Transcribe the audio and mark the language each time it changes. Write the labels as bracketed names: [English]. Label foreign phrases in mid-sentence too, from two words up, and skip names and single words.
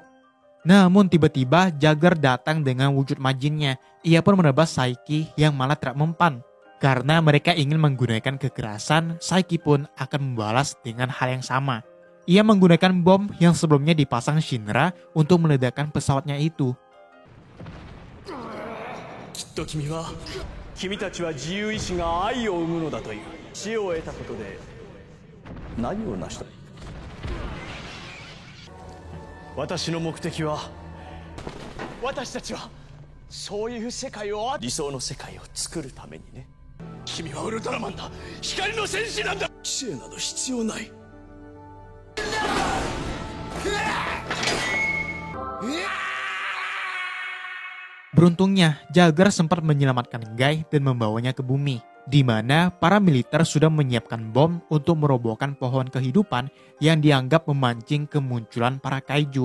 [Indonesian] Namun tiba-tiba Jagger datang dengan wujud Majinnya. Ia pun menebas Saiki yang malah tidak mempan. Karena mereka ingin menggunakan kekerasan, Saiki pun akan membalas dengan hal yang sama. Ia menggunakan bom yang sebelumnya dipasang Shinra untuk meledakkan pesawatnya itu. [Japanese] きっと君たちは自由意志が愛を生むのだという知恵を得たことで何を成した私の目的は私たちはそういう世界を理想の世界を作るためにね君はウルトラマンだ光の戦士なんだ知恵など必要ない [Indonesian] Beruntungnya, Jagger sempat menyelamatkan Guy dan membawanya ke bumi, di mana para militer sudah menyiapkan bom untuk merobohkan pohon kehidupan yang dianggap memancing kemunculan para kaiju.